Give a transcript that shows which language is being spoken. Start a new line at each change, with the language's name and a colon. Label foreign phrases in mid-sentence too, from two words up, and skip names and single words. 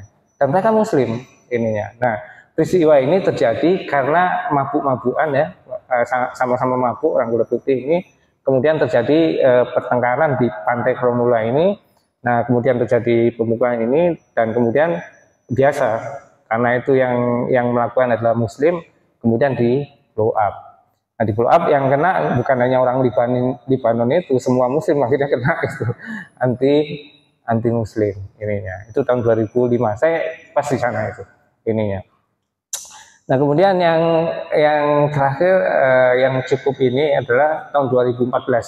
Indonesian: Dan mereka Muslim ininya. Nah, peristiwa ini terjadi karena mabuk-mabukan ya, sama-sama mabuk orang kulit putih ini, kemudian terjadi pertengkaran di pantai Cronulla ini. Nah, kemudian terjadi pemukulan ini dan kemudian biasa karena itu yang melakukan adalah Muslim, kemudian di
English: blow up.
Indonesian: Nah, di
English: blow up
Indonesian: yang kena bukan hanya orang Libanon itu, semua Muslim akhirnya kena itu anti Muslim ininya. Itu tahun 2005 saya pas di sana itu ininya. Nah, kemudian yang terakhir yang cukup ini adalah tahun 2014.